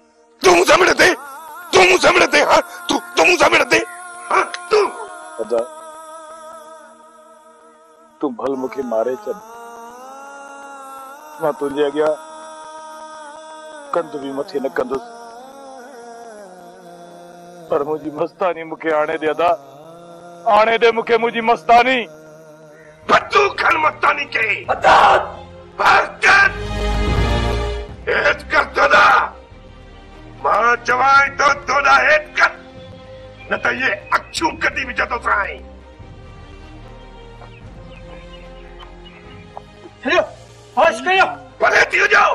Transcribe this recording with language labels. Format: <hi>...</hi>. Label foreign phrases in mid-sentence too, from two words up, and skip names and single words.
<sd>तू भल मूंखे मारे छॾ, मां तुंहिंजे अॻियां कंध बि मथे न कंदुसि, पर मुंहिंजी मस्तानी मूंखे आणे दे। अदा, आणे दे मूंखे मुंहिंजी मस्तानी। बदू खन मस्तानी के हेठ कर दोदा, मां चवाई तो दोदा हेठ कर, न त ये अखियूं कढी विझंदो साईं। होश कयो, परे थी वञो,</sd>